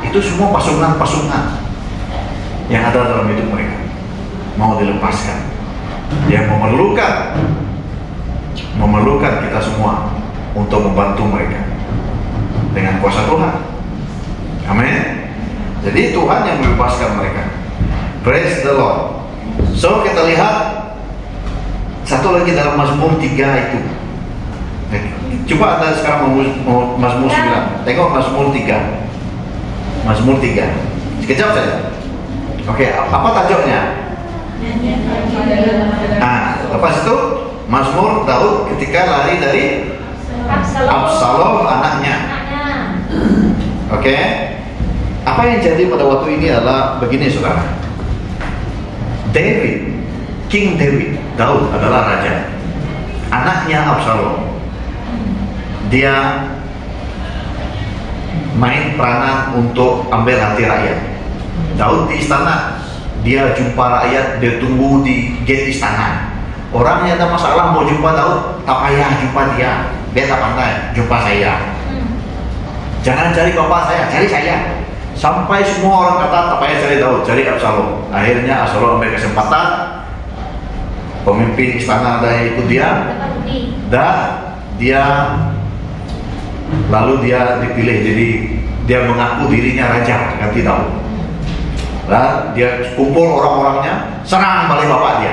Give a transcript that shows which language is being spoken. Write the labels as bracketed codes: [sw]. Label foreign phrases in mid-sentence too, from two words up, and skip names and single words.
[ms] Itu semua pasungan-pasungan yang ada dalam hidup mereka, mau dilepaskan. Dia memerlukan kita semua untuk membantu mereka dengan kuasa Tuhan. Amin. Jadi Tuhan yang membebaskan mereka. [en] Praise the Lord. [ms] So kita lihat satu lagi dalam Mazmur 3 itu. Coba Anda sekarang mau Mazmur 9. Tengok Mazmur 3. Mazmur 3. Sekejap saja. Oke, apa tajuknya? Lepas itu Mazmur Daud ketika lari dari Absalom anaknya. Oke. Apa yang jadi pada waktu ini adalah begini, saudara. [en] King David, [ms] Daud adalah raja. Anaknya Absalom, dia main peranan untuk ambil hati rakyat. Daud di istana, dia jumpa rakyat, dia tunggu di gate istana. Orangnya ada masalah mau jumpa Daud, tak payah jumpa dia tak pandai, jumpa saya. Jangan cari bapak saya, cari saya. Sampai semua orang kata tak payah cari Daud, cari Absalom. Akhirnya Absalom ambil kesempatan, pemimpin istana ada yang ikut dia, dan lalu dia dipilih, jadi dia mengaku dirinya raja ganti Daud. Dan dia kumpul orang-orangnya, serang balik bapak dia.